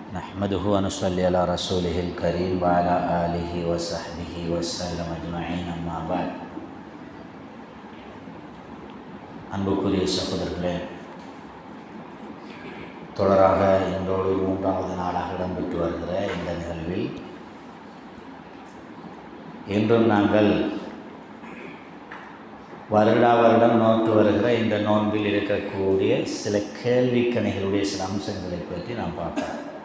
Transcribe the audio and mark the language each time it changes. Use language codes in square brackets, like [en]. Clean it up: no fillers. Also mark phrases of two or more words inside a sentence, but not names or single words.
[ar] نحمده ونصلي على رسوله الكريم وعلى آله وصحبه وسلم أجمعين أما بعد. [ta] அன்புக்குரிய சகோதரர்களே, தொடராக இன்றோடு 3வது நாளாக இடம்பெற்று வருகிற இந்த நிகழ்வில் இன்றும் நாங்கள் வருடம் நோற்று வருகிற இந்த நோன்பில் இருக்கக்கூடிய சில கேள்விக்கணைகளுடைய சில அம்சங்களை பற்றி நாம் பார்ப்போம்.